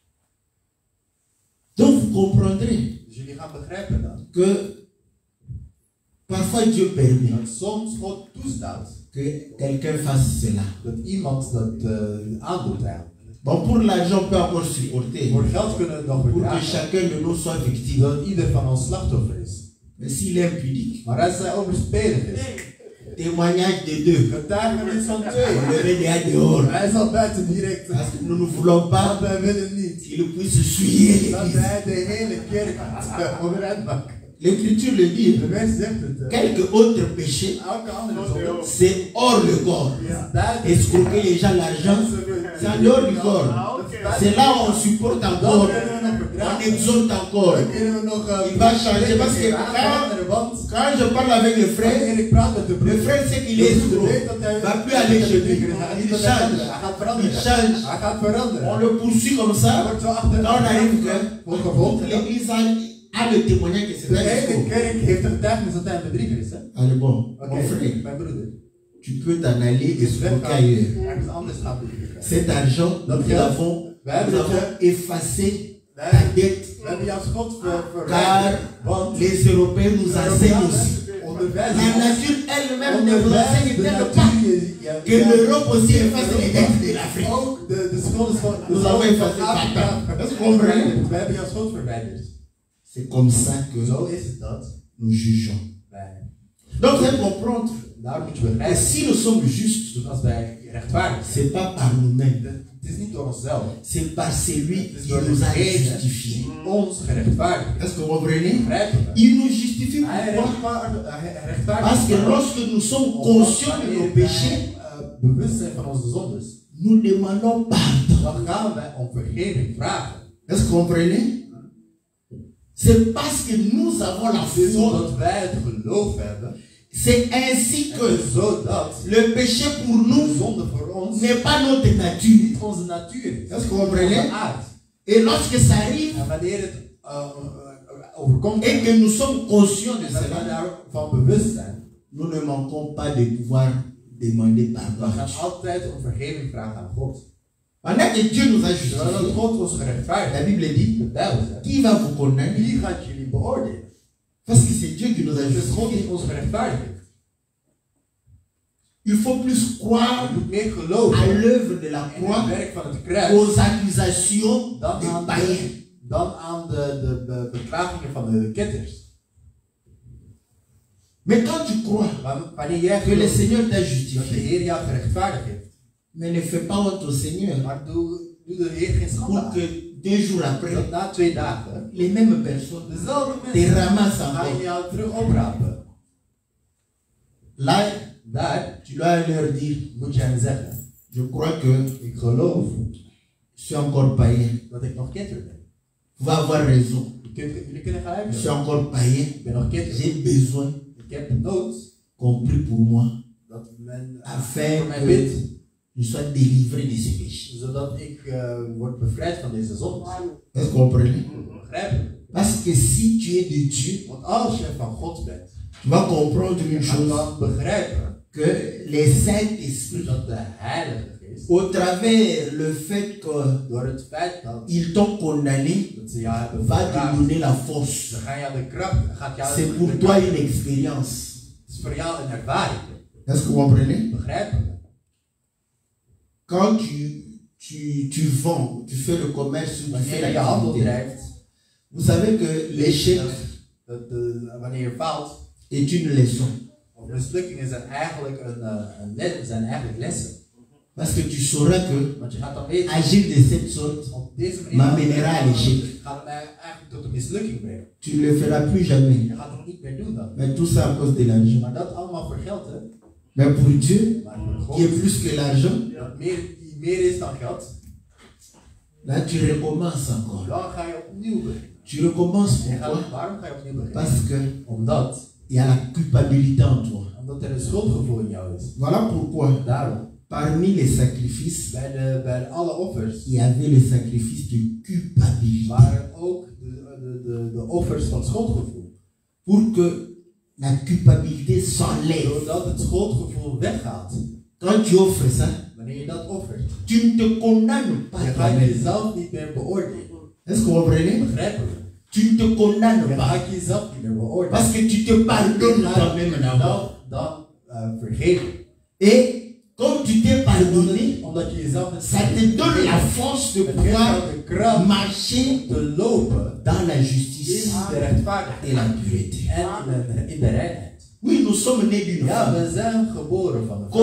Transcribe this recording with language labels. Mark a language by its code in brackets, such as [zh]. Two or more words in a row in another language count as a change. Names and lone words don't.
[fr] Donc vous comprendrez que parfois parfois Dieu permet [nl] Dat soms God toestaat [fr] que quelqu'un fasse cela. [nl] dat iemand dat aandoet eigenlijk. [fr] Bon, pour l'argent, on peut encore supporter. [nl] Voor geld kunnen we het nog [fr] Pour que [nl] verdragen. [fr] chacun de nous soit victime. [nl] Dat ieder van ons slachtoffer is. [fr] Mais s'il est impudique, [nl] Maar als hij overspelig is, [fr] témoignage de deux. [nl] getuigenis van [fr] On [nl] twee. [fr] le met déjà dehors. [nl] Hij zal buiten direct. [fr] Parce que nous ne voulons [nl] Want [fr] pas [nl] wij willen niet [fr] qu'il puisse souiller [nl] dat [fr] l'église. [nl] hij de hele kerk overeind maakt. [fr] L'Écriture le dit. [nl] De mens zegt het. [fr] Quelques autres péchés, [nl] Elke andere zonde [fr] c'est hors le corps. [nl] is buiten. [fr] Escroquer les gens l'argent, c'est en dehors du corps. C'est là où on supporte encore, on exhorte encore. [nl] Dan kunnen we nog. [fr] Il va changer parce que quand je parle avec le frère, [nl] En ik praat met de [fr] le [nl] broer. [fr] frère sait qu'il est escroc. Il va plus aller chez lui. Il change. [nl] Hij gaat [fr] Il [nl] veranderen. [fr] change. [nl] Hij gaat veranderen. [fr] On le poursuit comme [nl] Hij [fr] ça. [nl] wordt zo achter. [fr] Quand on arrive que [nl] Wordt gevolgd. [fr] l'église a le témoignage que c'est [nl] De [fr] un [nl] hele [fr] escroc. [nl] kerk heeft een getuigenis dat hij een bedrieger is. Hè? [fr] Allez bon, [nl] Oké, [fr] mon frère, [nl] mijn broeder. [fr] tu peux t'en aller [nl] Dus [fr] escroquer [nl] weggaan, [fr] ailleurs. [nl] ergens anders gaan bedriegen. [fr] Cet argent, nous avons effacé ta dette. [nl] We hebben jouw schuld [fr] Car [nl] verwijderd. Want [fr] les Européens nous enseignent aussi. [nl] onderwijzen [fr] La [nl] ons. [fr] nature elle-même ne vous enseigne tellement pas que l'Europe aussi efface les dettes de l'Afrique. [nl] Ook de schulden van [fr] Nous avons effacé [nl] Afrika [fr] Est-ce qu'on comprend? [nl] verwijderd. We hebben jouw schuld verwijderd. [fr] C'est comme ça que [nl] Zo is het dat [fr] nous jugeons. [nl] wij. [fr] Donc vous allez comprendre [nl] Daar moet je [fr] que [nl] begrijpen. [fr] si nous sommes justes, [nl] Dus als wij rechtvaardig zijn, [fr] c'est pas par nous-mêmes, [nl] het is niet door onszelf. [fr] c'est par celui [nl] Het is [fr] qui [nl] door [fr] nous a [nl] degene [fr] justifiés. [nl] die ons gerechtvaardigd heeft. [fr] Est-ce que vous comprenez? [nl] Begrijpen we? [fr] Il nous justifie [nl] Hij [fr] pourquoi? [nl] rechtvaardigt. [fr] Parce que lorsque nous sommes conscients de nos péchés, [nl] bewust zijn van onze zondes, [fr] nous demandons pardon. [nl] dan gaan wij om vergeving vragen. [fr] Est-ce que vous comprenez? C'est parce que nous avons la [nl] Het is [fr] foi. [nl] omdat wij het geloof hebben. [fr] C'est ainsi [nl] En [fr] que [nl] zodat [fr] le péché pour [nl] de [fr] nous [nl] zonde voor ons [fr] n'est pas notre nature. [nl] niet onze natuur is. [fr] Est-ce que vous comprenez? [nl] Onze aard. [fr] Et lorsque ça arrive [nl] En wanneer het overkomt [fr] et que nous sommes conscients de [nl] en dat we [fr] cela, [nl] daarvan bewust zijn, [fr] nous ne manquons pas de pouvoir demander [nl] we [fr] pardon. [nl] gaan altijd om vergeving vragen aan God. [fr] Pendant que Dieu nous a [nl] Terwijl dat [fr] justifiés, [nl] God ons gerechtvaardigd [fr] la [nl] heeft. [fr] Bible dit, [nl] De Bijbel zegt, [fr] qui va vous condamner? [nl] wie gaat jullie beoordelen? [fr] Parce que c'est Dieu qui nous a [nl] Het is God [fr] justifiés. [nl] die ons gerechtvaardigd heeft. [fr] Il faut plus croire [nl] Je moet meer [fr] à [nl] geloven [fr] l'œuvre de la [nl] in het [fr] croix [nl] werk van het kruis [fr] qu'aux accusations [nl] dan [fr] des [nl] aan [fr] païens. [nl] de beklagingen van de ketters. [fr] Mais quand tu crois [nl] Maar wanneer jij [fr] que le [nl] gelooft [fr] Seigneur t'a [nl] dat de [fr] justifié, [nl] Heer jou gerechtvaardigd heeft, [fr] mais ne fais pas honte au Seigneur [nl] maar doe de Heer geen schande [fr] pour [nl] aan. [fr] que 2 jours après, [nl] Dat na 2 dagen [fr] les mêmes personnes [nl] dezelfde [fr] te [nl] mensen [fr] ramassent [nl] gaan [fr] encore. [nl] jou terug oprapen. [fr] Là, [nl] Daar [fr] tu dois leur dire, [nl] moet je hen zeggen, [fr] je crois que [nl] ik geloof [fr] je suis encore païen. [nl] dat ik nog ketter ben. [fr] Vous allez avoir raison. [nl] Jullie kunnen gelijk [fr] Je suis [nl] hebben. [fr] encore païen. [nl] Ik ben nog ketter. [fr] J'ai besoin [nl] Ik heb nood [fr] qu'on prie pour moi [nl] dat men [fr] afin [nl] voor mij [fr] que [nl] bidt, [fr] je sois délivré de ces péchés. [nl] zodat ik word bevrijd van deze zonde. [fr] Est-ce que vous comprenez? [nl] Begrijpen? [fr] Parce que si tu es de Dieu, [nl] Want als je van God bent, [fr] tu vas comprendre une [nl] je gaat [fr] chose, [nl] dan begrijpen [fr] que les Saint-Esprits, [nl] dat de Heilige Geest, [fr] au travers le fait [nl] door het feit dat [fr] qu'ils t'ont condamné, [nl] ze jou hebben [fr] va te [nl] verkracht, [fr] donner la force. [nl] ze gaan jou de kracht, gaat jou [fr] C'est pour [nl] de [fr] toi [nl] kracht- [fr] une expérience. [nl] Het is voor jou een ervaring. [fr] Est-ce que vous comprenez? [nl] Begrijpen? [fr] Quand tu vends, tu fais le commerce, tu fais [nl] Wanneer je handel [fr] l'activité, [nl] drijft, [fr] vous savez que l'échec [nl] wanneer je faalt, [fr] est une leçon. [nl] of mislukking zijn eigenlijk zijn eigenlijk lessen. [fr] Parce que tu sauras que [nl] Want je gaat dan weten, [fr] agir de cette sorte [nl] op deze manier [fr] m'amènera à l'échec. [nl] gaat het mij eigenlijk tot een mislukking brengen. [fr] Tu ne le feras plus jamais. [nl] Je gaat het niet meer doen dan. [fr] Mais tout ça à cause de l'argent. [nl] Maar dat allemaal voor geld, hè? [fr] Mais pour Dieu, [nl] Maar voor [fr] qui est [nl] God, [fr] plus que l'argent, [nl] dat die meer is dan geld, [fr] là tu recommences encore. [nl] dan ga je opnieuw beginnen. [fr] Tu recommences [nl] En [fr] pourquoi? [nl] waarom ga je opnieuw beginnen? [fr] Parce que [nl] Omdat [fr] il y a la culpabilité en toi. [nl] er een schuldgevoel in jou is. [fr] Voilà pourquoi, [nl] Daarom, [fr] parmi les sacrifices, [nl] bij alle offers [fr] il y avait le sacrifice de culpabilité. [nl] waren ook de offers van schuldgevoel. [fr] Pour que la culpabilité s'enlève. [nl] Zodat het schuldgevoel weggaat. [fr] Quand tu offres ça, [nl] Wanneer je dat offert, [fr] tu ne te condamnes pas [nl] je gaat [fr] toi-même. [nl] jezelf niet meer beoordelen. [fr] Est-ce que vous comprenez? [nl] Begrijpen we? [fr] tu ne te condamnes [nl] Je [fr] pas. [nl] gaat jezelf niet meer beoordelen. [fr] Parce que tu te pardonnes toi-même d'abord. [nl] Dan vergeven. [fr] Et comme tu t'es pardonné, [nl] Omdat je jezelf [fr] ça te donne la force de [nl] het geeft [fr] pouvoir jou de kracht marcher [nl] te lopen [fr] dans la [nl] in [fr] justice [nl] de rechtvaardigheid [fr] et la pureté. [nl] en in de reinheid. [fr] Oui, nous sommes nés d'une [nl] Ja, [fr] femme. [nl] we zijn geboren van een vrouw.